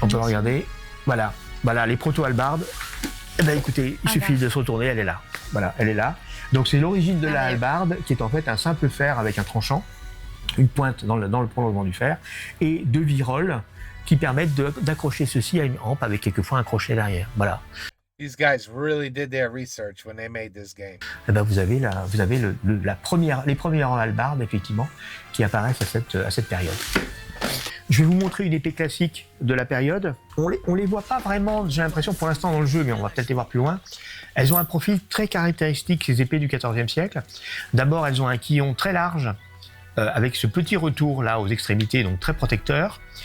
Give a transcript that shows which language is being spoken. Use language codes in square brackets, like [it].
[fr] On peut le regarder. Voilà, les proto-hallebardes. Eh ben écoutez, il suffit de se retourner, elle est là. Voilà, elle est là. Donc c'est l'origine de la hallebarde, qui est en fait un simple fer avec un tranchant, une pointe dans le prolongement du fer, et deux virolles qui permettent d'accrocher ceci à une hampe avec quelquefois un crochet derrière. Voilà. [en] These guys really did their research when they made this game. [fr] Eh ben vous avez les premières hallebardes, effectivement, qui apparaissent à cette période. Je vais vous montrer une épée classique de la période. On les voit pas vraiment, j'ai l'impression, pour l'instant dans le jeu, mais on va peut-être les voir plus loin. Elles ont un profil très caractéristique, ces épées du XIVe siècle. D'abord, elles ont un quillon très large, avec ce petit retour là aux extrémités, donc très protecteur.